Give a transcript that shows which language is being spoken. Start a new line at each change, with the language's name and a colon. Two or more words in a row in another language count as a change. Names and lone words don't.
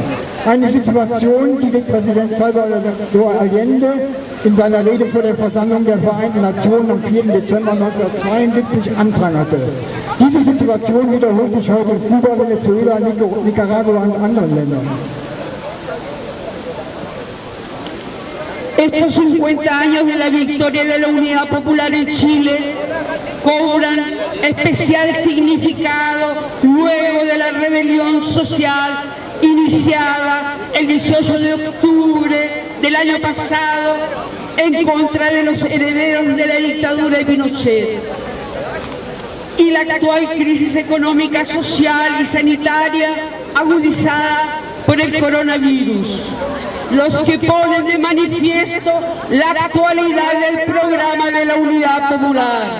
German: Eine Situation, die den Präsident Salvador Allende in seiner Rede vor der Versammlung der Vereinten Nationen am 4. Dezember 1972 anprangerte. Diese Situation wiederholt sich heute in Kuba, Venezuela, Nicaragua und anderen Ländern.
Spanish: Estos 50 años de la victoria de la Unidad Popular en Chile cobran especial significado luego de la rebelión social iniciada el 18 de octubre del año pasado en contra de los herederos de la dictadura de Pinochet y la actual crisis económica, social y sanitaria agudizada por el coronavirus, los que ponen de manifiesto la actualidad del programa de la Unidad Popular.